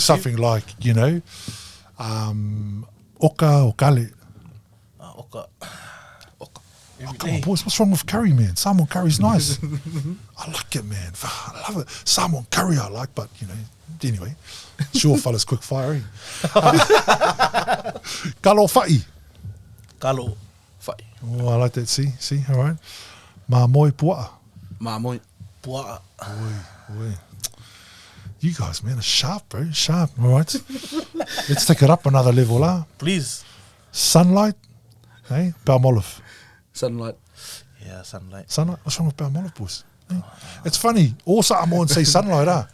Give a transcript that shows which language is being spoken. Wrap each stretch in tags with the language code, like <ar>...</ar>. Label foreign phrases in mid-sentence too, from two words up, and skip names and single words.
<en>something like, oka or kale.</en> <sm>Oka.</sm> <en>Oh, come on, boys, what's wrong with curry, man? Samoan curry's nice. I like it, man. I love it. Samoan curry I like, but, anyway. Sure, fellas, quick fire, eh?</en> <sm>Kalo fai. Kalo. Whai.</sm> <en>Oh, I like that. See, all right.</en> <sm>Mā moi pua'a. Mā moi. Pua'a. Oi.</sm> <en>You guys, man, are sharp, bro. Sharp. All right. Let's take it up another level, Please. Sunlight. Hey, Balmolive. Sunlight. Yeah, sunlight. Sunlight. What's wrong with Balmolive, boys? Hey? It's funny. All Samoans say sunlight,</en>